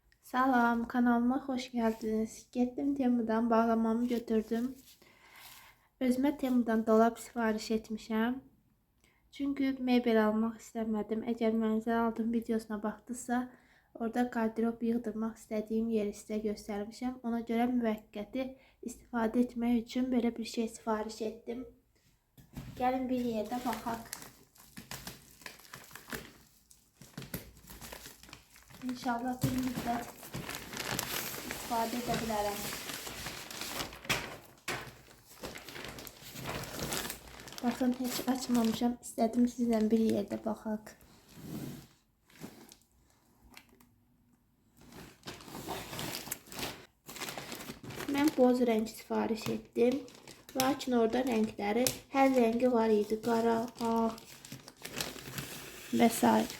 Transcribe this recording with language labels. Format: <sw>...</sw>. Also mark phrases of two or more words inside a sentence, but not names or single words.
<tr>Salam, kanalıma hoş geldiniz.</tr> <az>Getdim Temu'dan bağlamamı götürdüm. Özümə Temu'dan dolap sifariş etmişəm. Çünkü mebel almaq istemedim. Eğer mənzil aldım videosuna baxdısa, orada qardırop yığdırmaq istədiyim yeri sizə göstərmişəm. Ona görə müvəqqəti istifadə etmək üçün belə bir şey sifariş etdim. Gəlin bir yerdə baxaq. İnşallah bir müddət istifadə edə bilərəm. Bakın hiç açmamışam.</az> <tr>İstedim sizden bir yerde baxaq.</tr> <az>Mən boz renk sifariş ettim. Lakin orada renkləri hər rengi var idi. Qara, ağ və s.</az>